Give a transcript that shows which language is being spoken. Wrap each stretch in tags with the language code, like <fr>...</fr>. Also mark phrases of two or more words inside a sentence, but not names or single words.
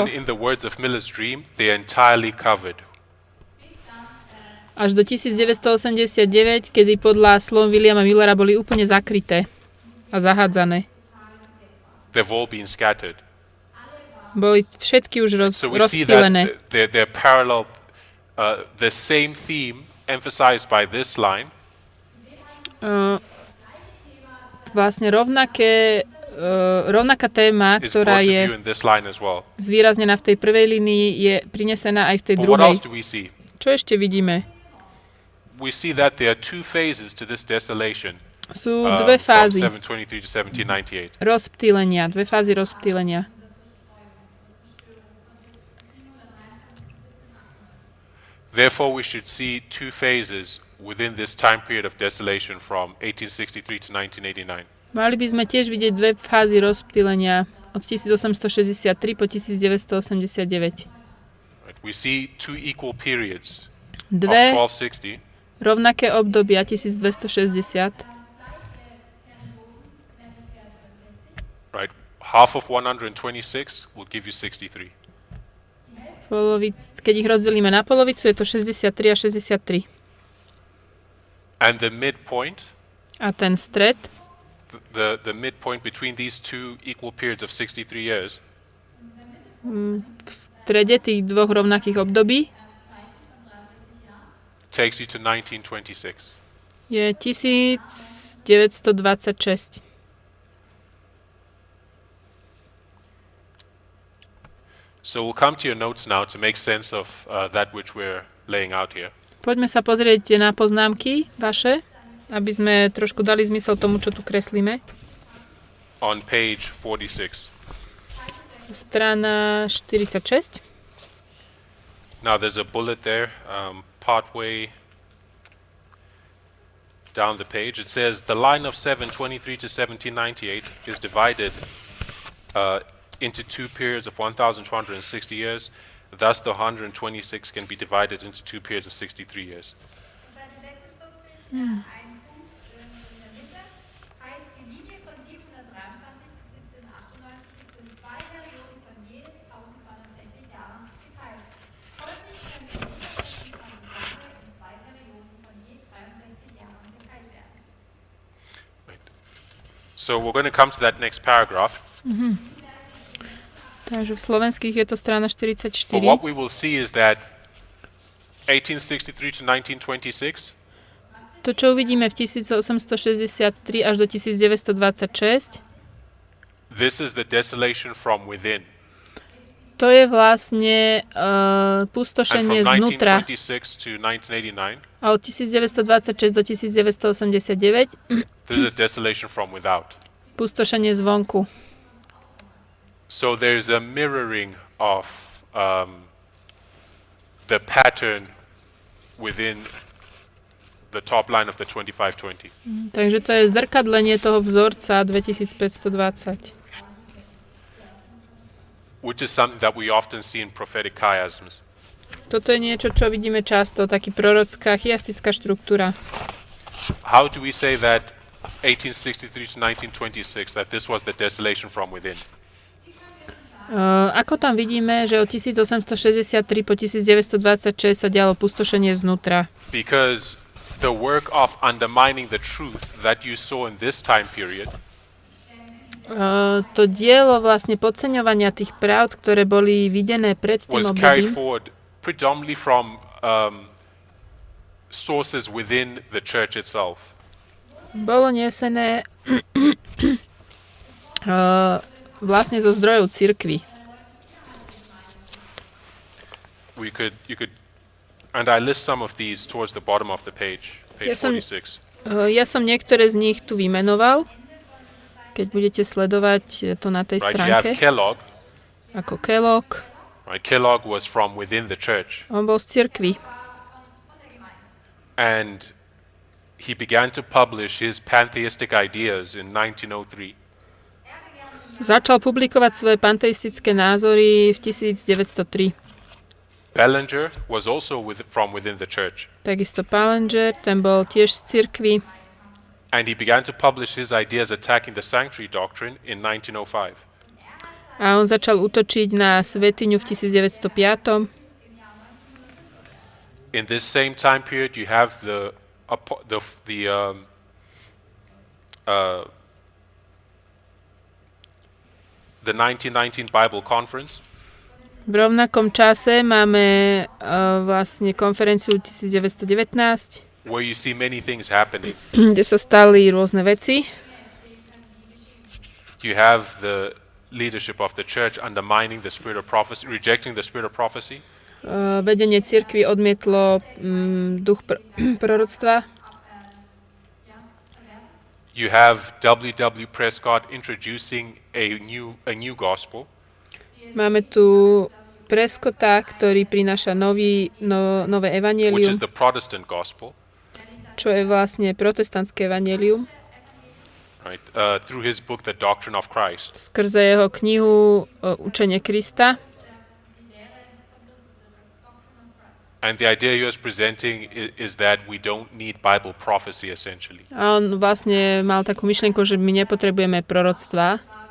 <en>when in the words of Miller's dream, they're entirely covered.</en> <sk>až do 1989, kedy podľa slov Williama Millera boli úplne zakryté a zahádzané.</sk> <en>They've all been scattered.</en> <sk>Boli všetky už</sk> <en>So we see</en> <sk>rozptýlené.</sk> <en>that they're parallel, the same theme emphasized by this line</en> <sk>Vlastne rovnaká téma,</sk> <en>is</en> <sk>ktorá</sk> <en>brought to</en> <sk>je</sk> <en>view in this line as well.</en> <sk>zvýraznená v tej prvej línii, je prinesená aj v tej</sk> <en>But what else</en> <sk>druhej.</sk> <en>do we see?</en> <sk>Čo ešte vidíme?</sk> <en>We see that there are two phases to this desolation</en> <sk>Sú dve</sk> <en>from</en> <sk>fázy</sk> <en>723 to 1798.</en> <sk>rozptýlenia, dve fázy rozptýlenia.</sk> <en>Therefore, we should see two phases within this time period of desolation from 1863 to 1989.</en> <sk>Mali by sme tiež vidieť dve fázy rozptýlenia od 1863 po 1989.</sk> <en>Right? We see two equal periods of</en> <sk>Dve 1260 rovnaké obdobia 1260.</sk> <en>right? Half of 126 will give you 63.</en> <sk>Keď ich rozdelíme na polovicu, je to 63 a 63.</sk> <en>And the midpoint,</en> <sk>A ten stred,</sk> <en>the midpoint between these two equal periods of 63 years</en> <sk>v strede tých dvoch rovnakých období,</sk> <en>takes you to 1926.</en> <sk>je 1926.</sk> <en>So we'll come to your notes now to make sense of that which we're laying out here.</en> <sk>Poďme sa pozrieť na poznámky vaše, aby sme trošku dali zmysel tomu, čo tu kreslíme.</sk> <en>On page 46.</en> <sk>Strana 46.</sk> <en>Now there's a bullet there, partway down the page. It says the line of 723 to 1798 is divided into two periods of 1,260 years. Thus, the 126 can be divided into two periods of 63 years.</en> <de>Seite 46, ein Punkt in der Mitte, heißt die Linie von 723 bis 1798 ist in zwei Perioden von je 1260 Jahren geteilt. Folglich können die 126 Jahre in zwei Perioden von je 63 Jahren geteilt werden.</de> <en>Right. So we're going to come to that next paragraph.</en> <sk>Takže v slovenských je to strana 44.</sk> <en>But what we will see is that 1863 to 1926</en> <sk>To, čo uvidíme v 1863 až do 1926,</sk> <en>this is the desolation from within.</en> <sk>to je vlastne</sk> <en>And</en> <sk>pustošenie</sk> <en>from</en> <sk>znútra.</sk> <en>1926 to 1989,</en> <sk>A od 1926 do 1989</sk> <en>this is a desolation from without.</en> <sk>pustošenie zvonku.</sk> <en>So there's a mirroring of the pattern within the top line of the 2520.</en> <sk>Takže to je zrkadlenie toho vzorca 2520.</sk> <en>Which is something that we often see in prophetic chiasms.</en> <sk>Toto je niečo, čo vidíme často, taký prorocká, chiastická štruktúra.</sk> <en>How do we say that 1863 to 1926, that this was the desolation from within?</en> <sk>Ako tam vidíme, že od 1863 po 1926 sa dialo pustošenie znútra.</sk> <en>Because the work of undermining the truth that you saw in this time period</en> <sk>To dielo vlastne podceňovania tých pravd, ktoré boli videné pred tým</sk> <en>was carried</en> <sk>obdobím,</sk> <en>forward predominantly from sources within the church itself.</en> <sk>bolo nesené vlastne zo zdrojov cirkvi.</sk> <en>You could, and I list some of these towards the bottom of the page, page</en> <sk>Ja som-</sk> <en>46.</en> <sk>Ja som niektoré z nich tu vymenoval, keď budete sledovať to na tej</sk> <en>Right, you have</en> <sk>stránke.</sk> <en>Kellogg.</en> <sk>Ako Kellogg,</sk> <en>Right, Kellogg was from within the church,</en> <sk>on bol z cirkvi.</sk> <en>and he began to publish his pantheistic ideas in 1903.</en> <sk>Začal publikovať svoje panteistické názory v 1903.</sk> <en>Bellinger was also from within the church,</en> <sk>Takisto Palanger, ten bol tiež z cirkvi.</sk> <en>and he began to publish his ideas attacking the sanctuary doctrine in 1905.</en> <sk>A on začal útočiť na svetiňu v 1905.</sk> <en>In this same time period, you have the 1919 Bible Conference,</en> <sk>V rovnakom čase máme vlastne konferenciu 1919,</sk> <en>where you see many things happening.</en> <sk>kde sa stali rôzne veci.</sk> <en>You have the leadership of the church undermining the spirit of prophecy, rejecting the spirit of prophecy.</en> <sk>Vedenie cirkvi odmietlo duch proroctva.</sk> <en>You have W. Prescott introducing a new gospel,</en> <sk>Máme tu Prescotta, ktorý prináša nové</sk> <en>which</en> <sk>evanjelium,</sk> <en>is the Protestant gospel,</en> <sk>čo je vlastne protestantské evanjelium.</sk> <en>right? Through his book, The Doctrine of Christ.</en> <sk>Skrze jeho knihu Učenie Krista.</sk> <en>And the idea he was presenting is that we don't need Bible prophecy, essentially.</en> <sk>A on vlastne mal takú myšlienku, že my nepotrebujeme proroctva,</sk>